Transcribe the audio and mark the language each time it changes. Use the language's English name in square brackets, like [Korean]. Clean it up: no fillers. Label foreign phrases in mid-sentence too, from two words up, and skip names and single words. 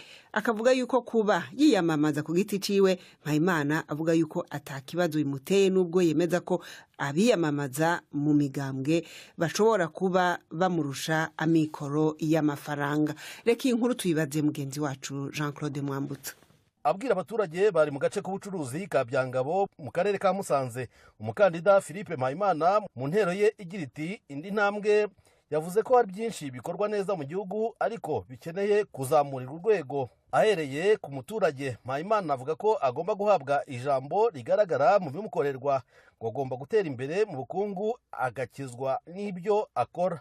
[Rundi] Akavuga yuko kuba yiyamamaza ku giti ciwe, Mpayimana avuga yuko atakibazo bimuteye nubwo yemeza ko abiyamamaza mu migambwe bashobora kuba bamurusha amikoro y'amafaranga. Reka inkuru tuyibaze mugenzi wacu Jean Claude Mwambutsa. [Kinyarwanda] Abwira abaturage bari mu gace k'ubucuruzi ka Byangabo mu karere ka Musanze, umukandida Philippe Mpayimana mu ntero ye igira iti indi ntambwe yavuze ko hari byinshi bikorwa neza mu gihugu ariko bikeneye kuzamurirwa urwego. Ahereye ku muturage, Mpayimana avuga ko agomba guhabwa ijambo rigaragara mu bimukorerwa, ngo agomba gutera imbere mu bukungu agakizwa n'ibyo akora.